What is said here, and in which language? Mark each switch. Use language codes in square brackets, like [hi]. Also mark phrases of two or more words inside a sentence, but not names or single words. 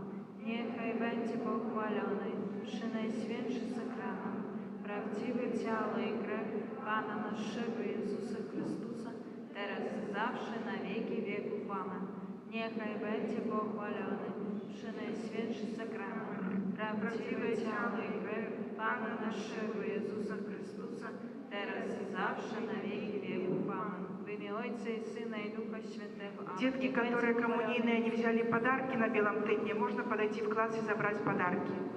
[pl] Niechaj będzie pochwalony przy Najświętszy Sakrament, prawdziwe ciało i krew Pana naszego Jezusa Chrystusa, teraz i zawsze na wieki wieków. Amen. Niechaj będzie pochwalony przy Najświętszy Sakrament, prawdziwe ciało i krew Pana naszego Jezusa Chrystusa, teraz i zawsze na wieki wieków. Amen. W imię Ojca [ru] и Сына и Духа [pl] Świętego. Amen. [ru] Детки, которые коммунийные, не взяли подарки на белом тыдне, можно подойти в класс и забрать подарки.